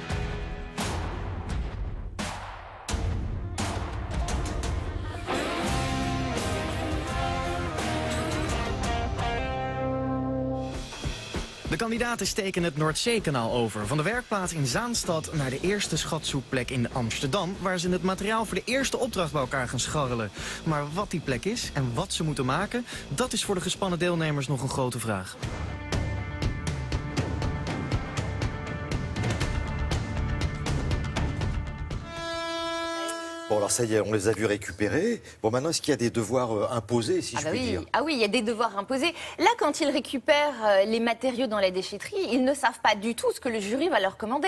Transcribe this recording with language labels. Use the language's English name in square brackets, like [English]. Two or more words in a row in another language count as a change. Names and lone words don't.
[Dutch] De kandidaten steken het Noordzeekanaal over. Van de werkplaats in Zaanstad naar de eerste schatzoekplek in Amsterdam, waar ze het materiaal voor de eerste opdracht bij elkaar gaan scharrelen. Maar wat die plek is en wat ze moeten maken, dat is voor de gespannen deelnemers nog een grote vraag. [French] Bon, alors ça y est, on les a vus récupérer. Bon, maintenant, est-ce qu'il y a des devoirs imposés, si je puis dire ? Ah oui, il y a des devoirs imposés. Là, quand ils récupèrent les matériaux dans la déchetterie, ils ne savent pas du tout ce que le jury va leur commander.